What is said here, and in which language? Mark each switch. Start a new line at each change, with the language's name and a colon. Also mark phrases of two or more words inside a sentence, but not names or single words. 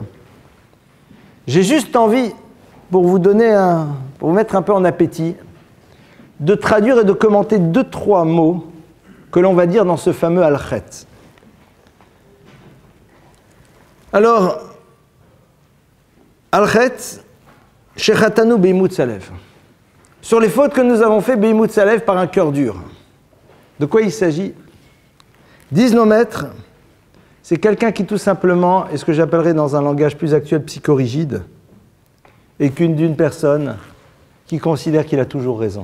French: J'ai juste envie, pour vous mettre un peu en appétit, de traduire et de commenter 2-3 mots que l'on va dire dans ce fameux al-chet. Alors,
Hebrew: על-חטא, שחטאנו באימוץ הלב.
French: Sur les fautes que nous avons fait
Hebrew: באימוץ הלב
French: par un cœur dur. De quoi il s'agit? Disent nos maîtres, c'est quelqu'un qui tout simplement est ce que j'appellerais dans un langage plus actuel psychorigide, et d'une personne qui considère qu'il a toujours raison.